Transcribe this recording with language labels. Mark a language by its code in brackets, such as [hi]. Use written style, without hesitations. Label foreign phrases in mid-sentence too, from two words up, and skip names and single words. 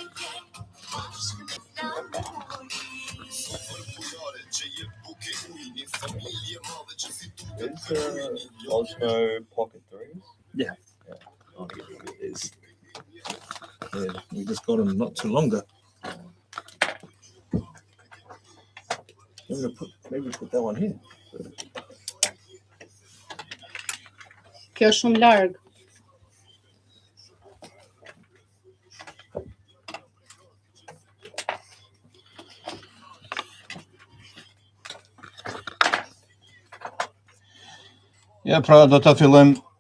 [en] Osmo Pocket 3s. Yeah. I'll give you these. Yeah, we just got them not too long ago. Maybe put that one here. [sq] Kjo është shumë larg. Ja, pra do ta fillojmë.